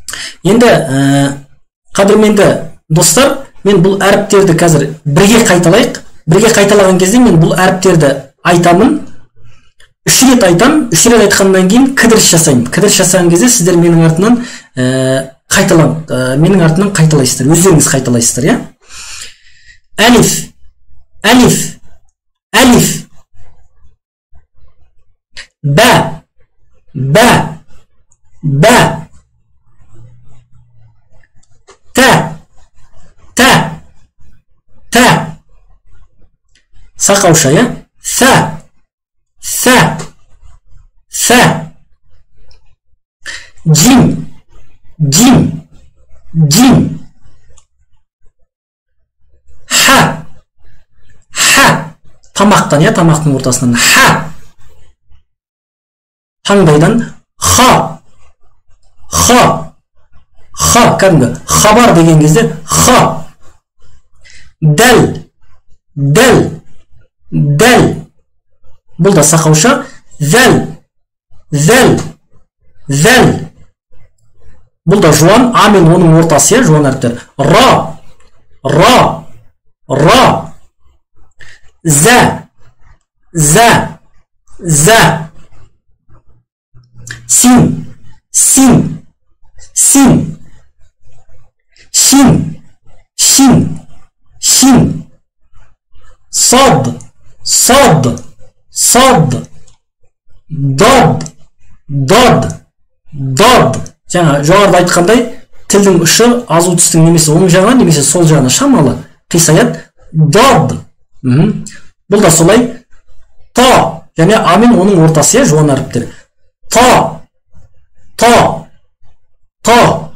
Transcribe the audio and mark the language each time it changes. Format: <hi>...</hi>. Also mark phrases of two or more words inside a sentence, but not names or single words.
<kk>Енді қадірменді достар, мен бұл әріптерді қазір бірге қайталайық. Бірге қайталаған кезде мен бұл әріптерді айтамын. 3 рет айтам, 3 рет айтқаннан кейін кідіріс жасаймын. Кідіріс жасаған кезде сіздер менің артынан қайталайсыздар, өздеріңіз қайталайсыздар, иә? Әлиф, әлиф, әлиф. Бә, бә, бә. Тә, тә, тә. Сақауша, иә? Сә, сә, сә. Джим, джим, джим. Ха, ха. Тамақтан, иә, тамақтың ортасынан. Ха. Таңдайдан ха, ха, ха. Кәдімгі хабар деген кезде ха. Дәл, дәл, дәл. Бұл да сақауша. Зәл, зәл, зәл. Бұл да жуан, а мен оның ортасы, иә, жуан әріптер. Ра, ра, ра. Зә, зә, зә. Син, син, син. Шин, шин, шин. Сад, сад, сад. Дад, дад, дад. Жаңа жоғарыда айтқандай, тілдің ұшы азу тістің немесе оң жағына немесе сол жағына шамалы қисаят. Дад. Бұл да солай. Та, және а мен оның ортасы, иә, жуан әріптер. Та, та, та.</kk>